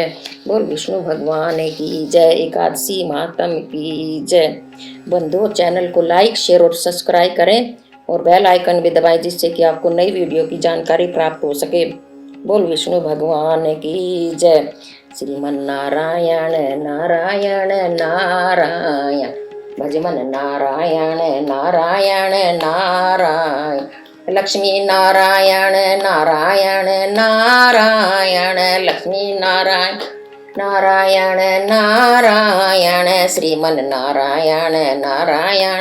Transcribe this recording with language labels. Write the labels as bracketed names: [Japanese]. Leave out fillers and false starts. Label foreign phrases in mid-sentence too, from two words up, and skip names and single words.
[Hindi] बोल विष्णु भगवान की जय। एकादशी महात्म की जय। बंधुओं, चैनल को लाइक, शेयर और सब्सक्राइब करें और [English] bell icon [Hindi] भी दबाएं, जिससे कि आपको नई वीडियो की जानकारी प्राप्त हो सके। बोल विष्णु भगवान की जय। श्रीमन नारायण नारायण नारायण, भजमन नारायण नारायण नारायण, लक्ष्मी नारायण नारायण नारायण, लक्ष्मी नारायण नारायण नारायण, श्रीमन नारायण नारायण